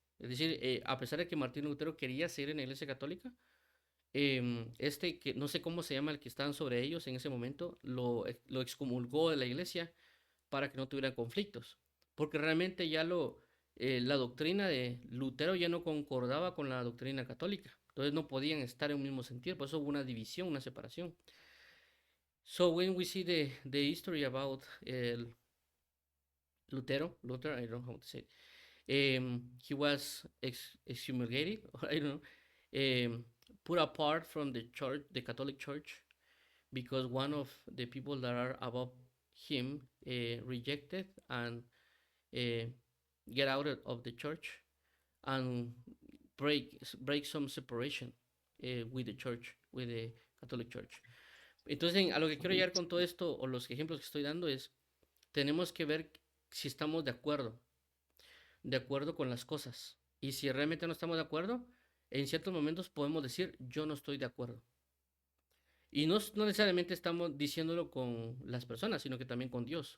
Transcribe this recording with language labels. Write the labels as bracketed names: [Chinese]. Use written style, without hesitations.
[Spanish] Es decir, a pesar de que Martín Lutero quería seguir en la iglesia católica, que no sé cómo se llama el que estaban sobre ellos en ese momento, lo excomulgó de la iglesia para que no tuvieran conflictos. Porque realmente ya la doctrina de Lutero ya no concordaba con la doctrina católica. Entonces no podían estar en un mismo sentido, por eso hubo una división, una separación. [English] So when we see the history about Luther, I don't know how to say it. He was excommunicated, or I don't know, put apart from the church, the Catholic Church, because one of the people that are above him rejected and uh, get out of the church and break some separation with the church, with the Catholic Church. [Spanish] Entonces, a lo que quiero llegar con todo esto, o los ejemplos que estoy dando, es, tenemos que ver si estamos de acuerdo con las cosas. Y si realmente no estamos de acuerdo, en ciertos momentos podemos decir, yo no estoy de acuerdo. Y no necesariamente estamos diciéndolo con las personas, sino que también con Dios.